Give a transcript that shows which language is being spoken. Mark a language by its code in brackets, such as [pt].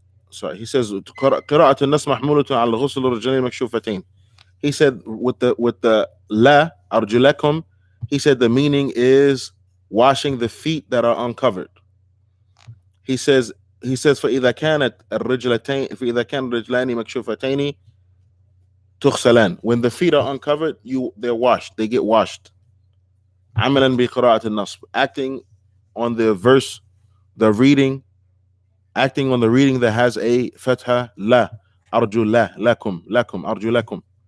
[en] Sorry, he says [ar] قراءة النصب محمولة على الغسل الرجلين مكشوفتين. [en] He said with the la arjulakum, he said the meaning is washing the feet that are uncovered. He says [ar] فإذا كان الرجلان مكشوفتين تغسلان. [en] When the feet are uncovered, they're washed. They get washed. [ar] عملا بقراءة النصب, [en] acting on the verse, acting on the reading that has a fatha la arju lakum arju lakum.